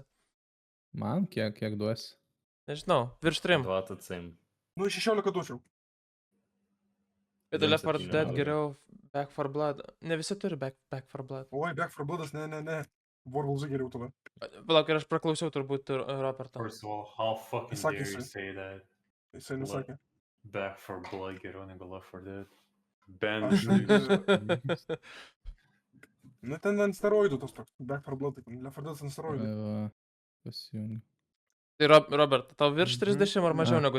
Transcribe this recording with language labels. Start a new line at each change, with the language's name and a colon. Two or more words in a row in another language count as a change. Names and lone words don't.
Lithuanian: Man kiek duosi? Nežinau, virš 3. 27. Nu, 16 duočiau. Bet Left 4 17. Dead geriau Back 4 Blood. Ne visi turi Back 4 Blood. Oi, Back 4 Bloodas, ne. Warwolves geriau tada. Palauk, ir aš praklausiau turbūt Roberto.
English: First of all, how fucking
Lithuanian: Sakė
English: dare you
Lithuanian: jisai.
English: say that?
Lithuanian: Jisai nesakė. Back 4 Blood geriau negu Left 4 Dead. Ben, Aš... Nu, ten ant steroidų tas toks. Back 4 Blood, tai Left 4 Dead ant steroidų. Va, pasijungi. Tai Robert, tau virš 30 ar mažiau Ne.